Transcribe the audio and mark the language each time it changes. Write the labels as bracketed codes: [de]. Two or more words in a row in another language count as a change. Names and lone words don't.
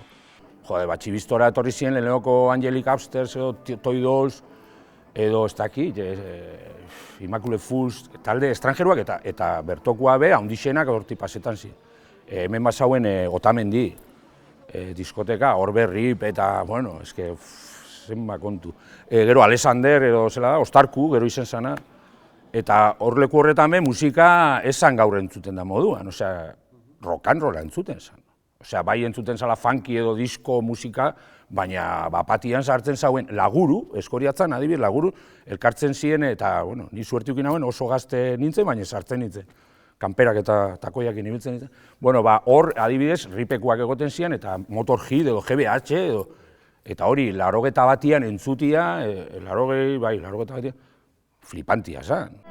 [eu] Jode, Txibistora etorri ziren lehenoko Angelic Upstairs edo Toy Dolls, edo ez dakit, Immaculate Fools, talde estrangeruak eta bertokoa be, haundixenak hortik pasetan ziren. Hemen basauen Otamendi, diskoteka, Orbe Rip eta, bueno, eske, zenba kontu. Gero Alexander edo zela da, Ostarku, gero izen zana, eta horleku horretan be musika esan gaur entzuten da moduan, osea, [en] rock and roll [eu] entzuten zan. Osea, bai entzuten zala funky edo disco musika, baina bapatian sartzen zauen Laguru, Eskoriatzan adibidez Laguru, elkartzen ziren eta, bueno, ni suertiukin hauen oso gazte nintzen, baina sartzen nintzen. Kanperak eta takoiakin ibiltzen nintzen. Bueno, hor adibidez ripekuak egoten ziren eta Motorhead edo GBH edo, eta hori, 81 entzutia, 81, flipantia zan.